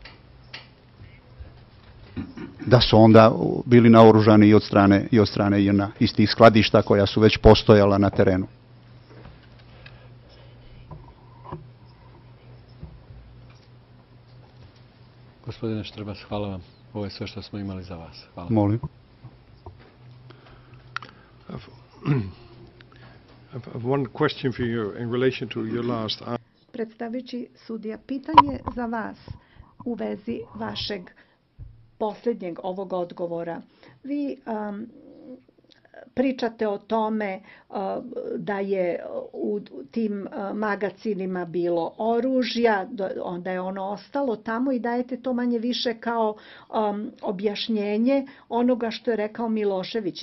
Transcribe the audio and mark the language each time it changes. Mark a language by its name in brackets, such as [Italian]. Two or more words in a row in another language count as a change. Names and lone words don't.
[Serbian] Da su onda bili naoružani i od strane JNA, iz tih skladišta koja su već postojala na terenu. Gospodine Štrbac, hvala vam. Ovo je sve što smo imali za vas. Hvala. Molim. [English] I've one question for you in relation to your last answer. [Serbian] Predstavljajući sudija, pitanje za vas u vezi vašeg posljednjeg ovog odgovora. Vi pričate o tome da je u tim magacinima bilo oružja, onda je ono ostalo tamo i dajete to manje više kao objašnjenje onoga što je rekao Milošević.